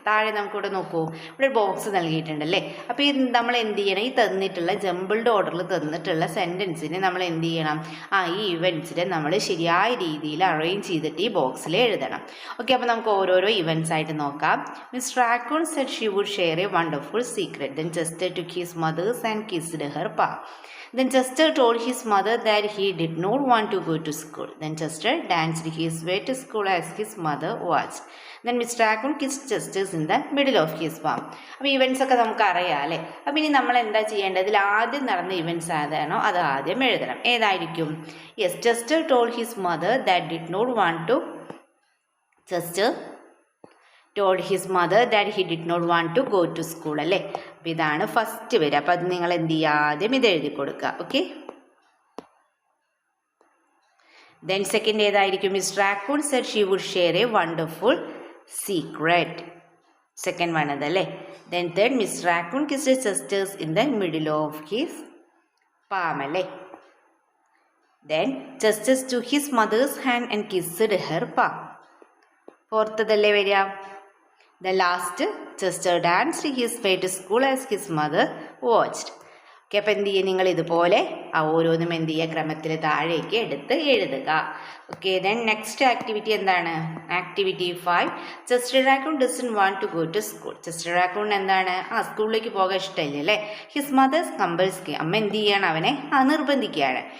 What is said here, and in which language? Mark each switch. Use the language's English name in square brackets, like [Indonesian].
[Malayalam] താഴെ നമുക്കിവിടെ നോക്കൂ, ഇവിടെ ബോക്സ് നൽകിയിട്ടുണ്ടല്ലേ. അപ്പോൾ ഇത് നമ്മൾ എന്ത് ചെയ്യണം, ഈ തന്നിട്ടുള്ള ജംബിൾഡ് ഓർഡറിൽ തന്നിട്ടുള്ള സെൻറ്റൻസിന് നമ്മൾ എന്ത് ചെയ്യണം, ഈ ഇവൻറ്റ്സിനെ നമ്മൾ ശരിയായ രീതിയിൽ അറേഞ്ച് ചെയ്തിട്ട് ഈ ബോക്സിൽ എഴുതണം. ഓക്കെ, അപ്പോൾ നമുക്ക് ഓരോരോ ഇവൻറ്റ്സ് ആയിട്ട് നോക്കാം. [English] Miss Raccoon said she would share a wonderful secret. Then Chester took his mother's and kissed her paw. Then Chester told his mother that he did not want to go to school. Then Chester danced his way to school as his mother watched. Then Mr. Raccoon kissed Chester in the middle of his palm. [Malayalam] അപ്പോൾ events ഒക്കെ നമുക്ക് അറിയാം അല്ലേ? അപ്പോൾ ഇനി നമ്മൾ എന്താ ചെയ്യേണ്ടത്? ഇതിൽ ആദ്യം നടന്ന ഇവൻറ്റ്സ് ഏതാണോ അത് ആദ്യം എഴുതണം. ഏതായിരിക്കും? [English] Yes, Chester told his mother that did not want to. Chester told his mother that he did not want to go to school അല്ലേ? [Malayalam] അപ്പോൾ ഇതാണ് ഫസ്റ്റ് വരിക. അപ്പോൾ അത് നിങ്ങൾ എന്ത് ചെയ്യുക, ആദ്യം ഇത് എഴുതി കൊടുക്കുക. ഓക്കെ, ദെൻ സെക്കൻഡ് ഏതായിരിക്കും? [English] Miss Raccoon said she would share a wonderful secret. Second one അതല്ലേ. Then third, Miss Raccoon kissed Chester's in the middle of his palm അല്ലേ. Then Chester's to his mother's hand and kissed her palm. [Malayalam] ഫോർത്തതല്ലേ വരിക. [English] The last, Chester danced his way to school as his mother watched. [Malayalam] Okay, അപ്പോൾ എന്ത് ചെയ്യുക, നിങ്ങൾ ഇതുപോലെ ഓരോന്നും എന്ത് ചെയ്യുക, ക്രമത്തിൽ താഴേക്ക് എടുത്ത് എഴുതുക. ഓക്കെ, ദെൻ നെക്സ്റ്റ് ആക്ടിവിറ്റി എന്താണ്? Activity 5. Chester raccoon doesn't want to go to school. Chester raccoon എന്താണ്, സ്കൂളിലേക്ക് പോകാൻ ഇഷ്ടമില്ല അല്ലേ? [English] His mothers compels. [Malayalam] അമ്മ എന്ത് ചെയ്യാണ്, അവനെ നിർബന്ധിക്കുകയാണ്.